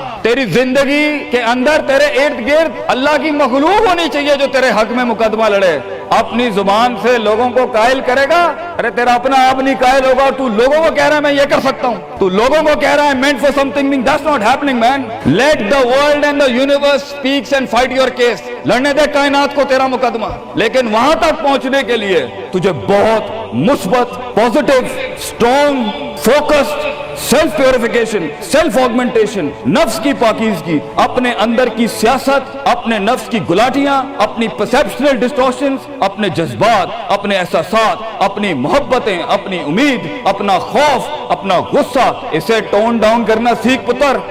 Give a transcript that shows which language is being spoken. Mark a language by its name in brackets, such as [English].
[Urdu] تیری زندگی کے اندر تیرے ارد گرد اللہ کی مخلوق ہونی چاہیے جو تیرے حق میں مقدمہ لڑے۔ اپنی زبان سے لوگوں کو قائل کرے گا، ارے تیرا اپنا آپ نہیں قائل ہوگا، تو لوگوں کو کہہ رہا ہے میں یہ کر سکتا ہوں، تو لوگوں کو کہہ رہا ہے [English] meant for something, that's not happening man. Let the world and the universe speaks and fight your case. [Urdu] لڑنے دے کائنات کو تیرا مقدمہ، لیکن وہاں تک پہنچنے کے لیے تجھے بہت مثبت، positive, strong, focused, self purification, self augmentation, نفس کی پاکیزگی، اپنے اندر کی سیاست، اپنے نفس کی گلاٹیاں، اپنی پرسیپشنل ڈسٹورشنز، اپنے جذبات، اپنے احساسات، اپنی محبتیں، اپنی امید، اپنا خوف، اپنا غصہ، اسے ٹون ڈاؤن کرنا سیکھ پتر،